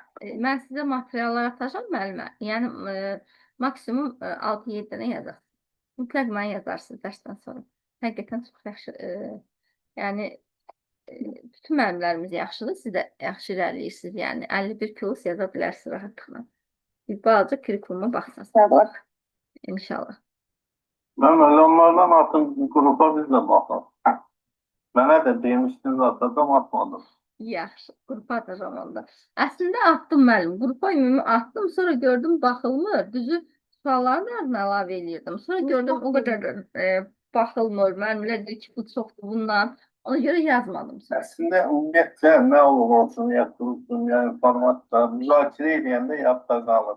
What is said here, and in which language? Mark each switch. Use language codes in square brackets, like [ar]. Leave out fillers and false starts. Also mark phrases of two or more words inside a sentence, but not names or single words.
[az] Mən sizə materiallar atacağım müəllimə. Yəni maksimum 6-7 dənə yazaq. Mütləq mənə yazarsınız dərsdən sonra. Həqiqətən çox yaxşı. Yəni bütün müəllimlərimiz yaxşıdır. Siz də yaxşı irəliləyirsiniz. Yəni 51 kilos yaza bilərsiniz rahatlıqla. Bir balaca kurikuluma baxsınız. Sağ ol. İnşallah. [tr] Ben onlardan atın grupa biz de bakalım. Bana da demiştiniz atacağım atmadım. [az] Yaxşı, qrupa atacağım onda. Əslində atdım müəllim. Qrupa ümumi atdım, sonra gördüm baxılmır. Düzü sualların ardına əlavə eləyirdim. Sonra gördüm o qədər baxılmır. Müəllimlər deyir ki, bu çoxdur bundan. Ona görə yazmadım. Aslında ümumiyyətlə nə olur olsun yaptırılsın, yəni formatda müzakirə edəndə yadda qalır.